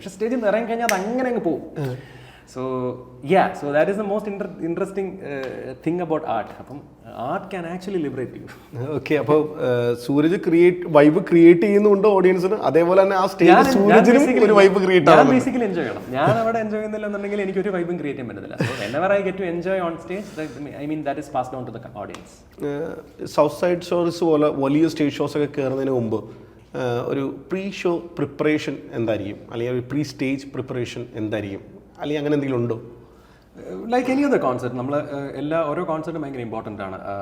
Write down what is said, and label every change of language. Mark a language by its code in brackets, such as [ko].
[ml] പക്ഷെ സ്റ്റേജിൽ നിന്ന് ഇറങ്ങി കഴിഞ്ഞാൽ അത് അങ്ങനെ അങ്ങ് പോകും. [en] So that is the most interesting thing about art. അപ്പം art can actually liberate you. [ml] Okay, അപ്പോൾ സൂരജ് വൈബ് ക്രിയേറ്റ് ചെയ്യുന്നുണ്ട് ഓഡിയൻസിന്, അതേപോലെ തന്നെ ആ സ്റ്റേജ് സൂരജിനും ഒരു വൈബ് ക്രിയേറ്റ് ആണ്. ബേസിക്കലി എൻജോയ് ചെയ്യണം. ഞാൻ അവിടെ എൻജോയ് ചെയ്യുന്നില്ലെന്നുണ്ടെങ്കിൽ എനിക്ക് ഒരു വൈബും ക്രിയേറ്റ് ചെയ്യാൻ പറ്റത്തില്ല. [en] So whenever I get to enjoy on stage, I mean that is passed on to the audience. [ml] South side shows പോലെ വലിയ സ്റ്റേജ് ഷോസ് ഒക്കെ കയറുന്നതിന് മുമ്പ് ഒരു പ്രീ ഷോ പ്രിപ്പറേഷൻ എന്തായിരിക്കും, അല്ലെങ്കിൽ ഒരു പ്രീ സ്റ്റേജ് പ്രിപ്പറേഷൻ എന്തായിരിക്കും, അല്ലെങ്കിൽ അങ്ങനെ എന്തെങ്കിലും ഉണ്ടോ? [en] like any other concert [ml] നമ്മൾ ഓരോ കോൺസെർട്ടും ഭയങ്കര ഇമ്പോർട്ടൻ്റ് ആണ്.